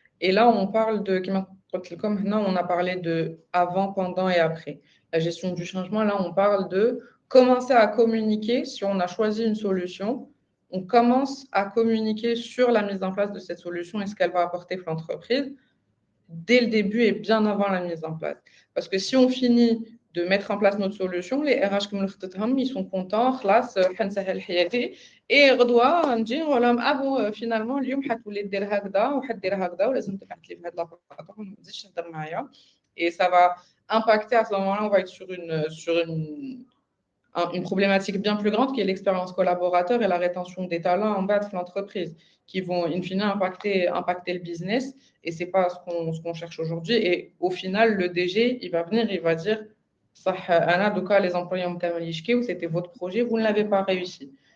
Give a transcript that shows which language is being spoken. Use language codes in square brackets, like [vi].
[fr] Et là, on parle de, comme maintenant, on a parlé de avant, pendant et après. La gestion du changement, là, on parle de commencer à communiquer. Si on a choisi une solution, on commence à communiquer sur la mise en place de cette solution et ce qu'elle va apporter pour l'entreprise dès le début et bien avant la mise en place. Parce que si on finit de mettre en place notre solution, les RH comme ils sont contents, [ar] خلاص حنسهل حياتي et غدوه نجي نقول لهم ابو finalement اليوم حتولي دير هكذا وحدير هكذا ولازم تبعث لي في هذا لابورطور وما تزيدش تهضر معايا. [fr] Et ça va impacter à ce moment-là, on va être sur une problématique bien plus grande qui est l'expérience collaborateur et la rétention des talents en bas de l'entreprise qui vont in fine impacter le business et ce n'est pas ce qu'on cherche aujourd'hui. Et au final, le DG, il va venir, il va dire Anna, de cas, les employés ont ou c'était votre projet, vous ne l'avez pas réussi.